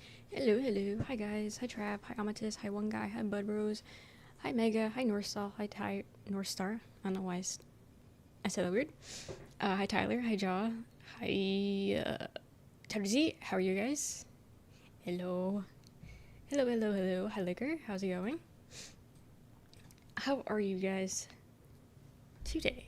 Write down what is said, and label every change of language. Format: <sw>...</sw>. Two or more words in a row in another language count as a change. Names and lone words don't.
<en>Hello. Hi guys. Hi Trap. Hi Amatis. Hi One Guy. Hi Bud Rose. Hi Mega. Hi Northstar. Hi North Star. I don't know why I said that weird. Hi Tyler. Hi Jaw. Hi Tarzi. How are you guys? Hello. Hello. Hi Liquor. How's it going? How are you guys today?</en>